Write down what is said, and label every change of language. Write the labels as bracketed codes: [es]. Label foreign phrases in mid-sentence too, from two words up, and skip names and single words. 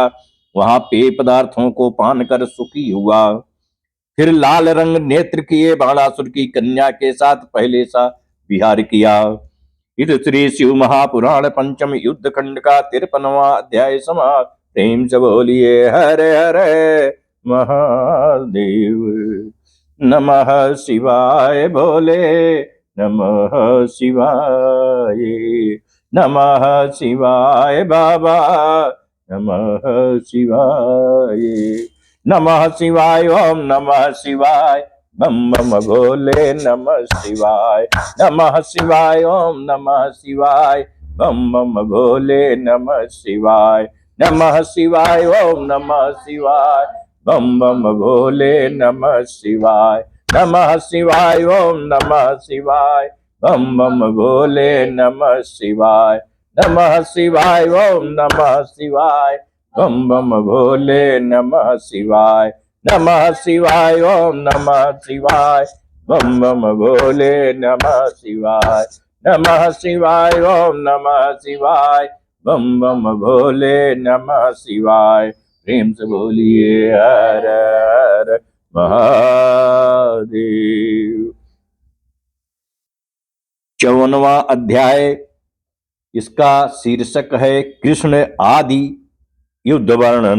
[hi] वहां पेय पदार्थों को पान कर सुखी हुआ। फिर लाल रंग नेत्र किए बाणासुर की कन्या के साथ पहले सा विहार किया। इस श्री शिव महापुराण पंचम युद्ध खंड का 53वां अध्याय समाप्त। प्रेम से बोलिए हरे हरे महादेव। नमः शिवाय बोले, नमः शिवाय, नमः शिवाय बाबा, नमः शिवाय, नमः शिवाय, ओम नमः शिवाय, बम बम भोले नमः शिवाय, नमः शिवाय, ओम नमः शिवाय, बम बम भोले नमः शिवाय, नमः शिवाय, ओम नमः शिवाय, बम बम भोले नमः शिवाय, नमः शिवाय, ओम नमः शिवाय, बम बम भोले नमः शिवाय, नमः शिवाय, ओम नमः शिवाय, बम बम भोले नमः शिवाय, नमः शिवाय, ओम नमः शिवाय, बम बम भोले नमः शिवाय, नमः शिवाय, ओम नमः शिवाय, बम बम भोले नमः शिवाय। प्रेम से बोलिए हर हर महादेव। 54वां अध्याय, इसका शीर्षक है कृष्ण आदि युद्ध वर्णन।